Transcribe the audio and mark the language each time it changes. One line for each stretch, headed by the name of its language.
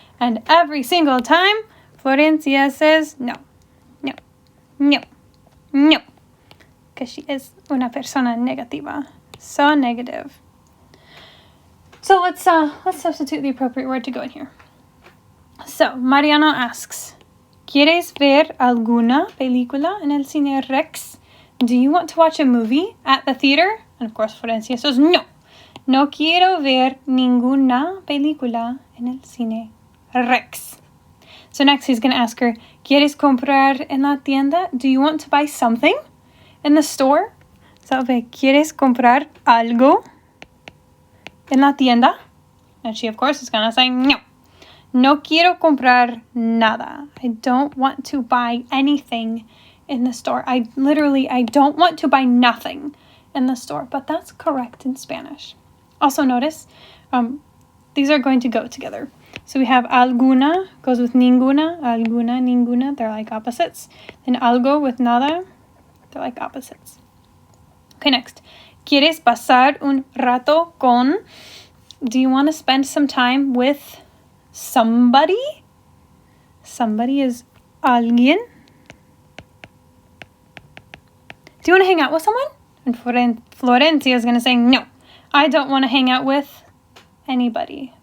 English: And every single time, Florencia says no, no, no, no. Because she is
Spanish: una persona negativa.
English: So negative. So let's substitute the appropriate word to go in here. So Mariano asks,
Spanish: ¿Quieres ver alguna película en el cine Rex?
English: Do you want to watch a movie at the theater? And of course, Florencia says no.
Spanish: No quiero ver ninguna película en el cine Rex.
English: So next he's going to ask her,
Spanish: ¿Quieres comprar en la tienda?
English: Do you want to buy something in the store?
Spanish: So ¿Quieres comprar algo en la tienda?
English: And she, of course, is going to say no.
Spanish: No quiero comprar nada.
English: I don't want to buy anything in the store. I don't want to buy nothing in the store. But that's correct in Spanish. Also notice, these are going to go together. So we have alguna goes with ninguna, alguna, ninguna, they're like opposites. And algo with nada, they're like opposites. Okay, next.
Spanish: ¿Quieres pasar un rato con?
English: Do you want to spend some time with somebody? Somebody is alguien. Do you want to hang out with someone? And Florencia is going to say, no, I don't want to hang out with anybody.